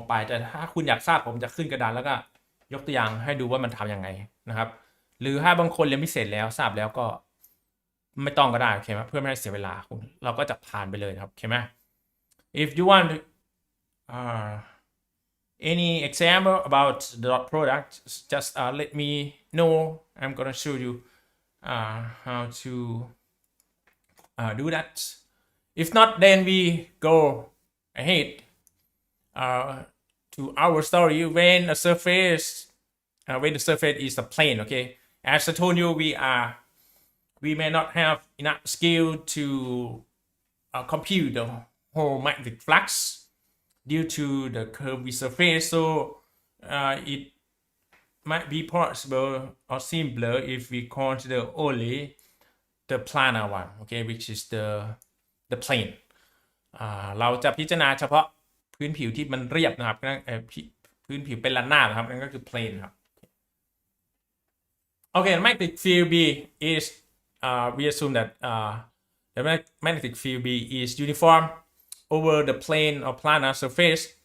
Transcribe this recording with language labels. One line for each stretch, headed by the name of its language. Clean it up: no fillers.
Thai: ปลายแต่ถ้าคุณอยากทราบผมจะขึ้นกระดานแล้วก็ยกตัวอย่างให้ดูว่ามันทำยังไงนะครับหรือถ้าบางคนเรียนพิเศษแล้วทราบแล้วก็ไม่ต้องก็ได้โอเคไหมเพื่อไม่ให้เสียเวลาคุณเราก็จะผ่านไปเลยครับโอเคไหม
English: if you want any example about the dot product just let me know. I'm gonna show you how to do that. If not, then we go ahead to our story when the surface is a plane. Okay, as I told you, we may not have enough skill to compute the whole magnetic flux due to the curvy surface, so it might be possible or simpler if we consider only the planar one, okay, which is the plane. เราจะพิจารณาเฉพาะพื้นผิวที่มันเรียบนะครับพื้นผิวเป็นระนาบนะครับนั่นก็คือ plane ครับ Okay, the magnetic field B is we assume that the magnetic field B is uniform over the plane or planar surface.